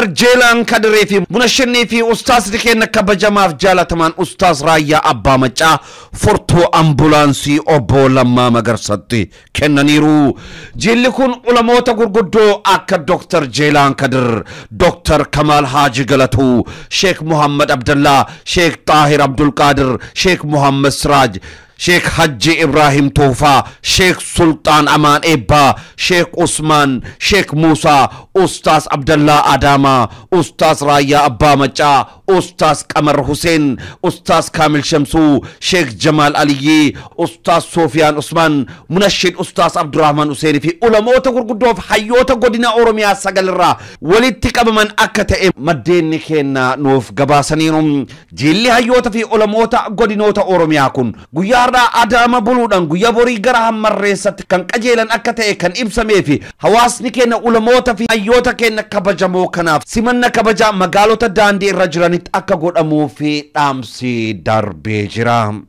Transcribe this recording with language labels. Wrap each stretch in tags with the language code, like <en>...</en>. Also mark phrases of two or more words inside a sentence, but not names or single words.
<om>Jeelaan Kadiree fi Munashannii fi Ustaazri keenya kabajamaaf jaalatamaan Ustaaz Raayyaa Abbaa Maccaa furtuu ambulaansii obbo Lammaa Magarsaatti kennaniiru. Jilli kun ulamoota gurguddoo akka Dr. Jeelaan Kadir, Dr. Kamal Haaji Galatuu, Sheikh Muhammad Abdallah, Sheikh Tahir Abdul Qadir, Sheikh Muhammad Siraj, Sheikh Haji Ibrahim Tufa, Sheikh Sultan Aman Ebba, Sheikh Usman, Sheikh Musa, Ustaz Abdullah Adama, Ustaz Raya Abba Macha, Ustaz Qamar Hussein, Ustaz Kamil Shamsu, Sheikh Jamal Aliyi, Ustaz Sofian Usman, Munashid Ustaz Abdurrahman Hussein fi ulamoota gurguddoof hayyoota godina Oromiyaa sagalirraa walitti qabaman akka ta'e maddeenni keenya nuuf gabaasaniiru. Jilli hayyoota fi ulamoota godinoota Oromiyaa kun guyyaa Adama buluudhaan guyyaa borii gara Hammarreessatti kan qajeelan akka ta'e kan ibsamee fi hawaasni keenya ulamoota fi hayyoota keenya kabajamoo kanaaf simanna kabaja magaalota daandii irra jiranitti akka godhamuu fi dhaamsi darbee jira.</om>